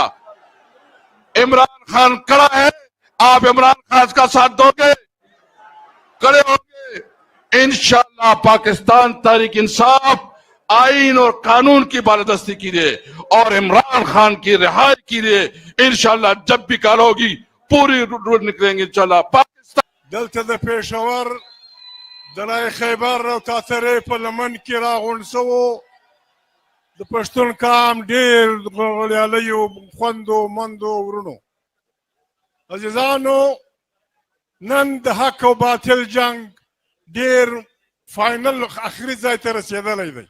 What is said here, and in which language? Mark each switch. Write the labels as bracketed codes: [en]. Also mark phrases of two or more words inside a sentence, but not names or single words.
[ur] عمران خان کھڑا ہے، آپ عمران خان کا ساتھ دو گے، کھڑے ہوگے انشاءاللہ. پاکستان تحریک انصاف آئین اور قانون کی بالادستی کے لیے اور عمران خان کی رہائی کے لیے انشاءاللہ جب بھی کال ہوگی پوری روڈ نکلیں گے انشاءاللہ. پاکستان [ps] دلته د پېښور د لای خیبر او تاترې په لمن کې راغونډ سوو د پښتون قام ډېر غړیالیو خوندو مندو ورونو عزیزانو، نن د حق او باطل جنگ ډېر فاینل اخري ځای ته رسېدلی دی.